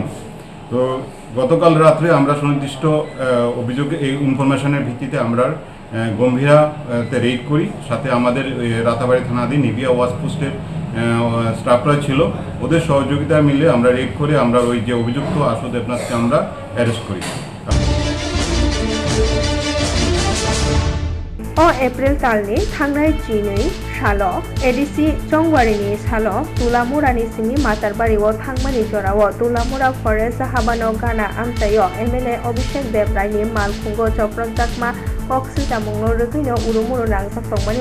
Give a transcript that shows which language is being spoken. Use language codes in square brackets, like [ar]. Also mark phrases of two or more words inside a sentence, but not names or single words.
[bn] তো গতকাল রাত্রে আমরা সুনির্দিষ্ট অভিযোগে এই ইনফরমেশনের ভিত্তিতে আমরা গম্ভীরাতে রেড করি, সাথে আমাদের রাতাবাড়ি থানাধীন নিবিয়া ওয়াচ পোস্টের স্টাফরা ছিল, ওদের সহযোগিতা মিলে আমরা রেড করে আমরা ওই যে অভিযুক্ত আশু দেবনাথকে আমরা অ্যারেস্ট করি। [trp] एप्रिल तालनि थांनाय 2 सालो एडिसि जंगवारिनि सालो तुलामुरानि सिंनि मातारबारियाव थांमानि जराव तुलामुरा फरेस्ट हाबानो गाना आमचायो एमएलए अभिषेक देबरायनि मालखुंगो चक्रजाकमा कक्सिदामुंनो रगैनो उरुमुरु नांजाक संमानि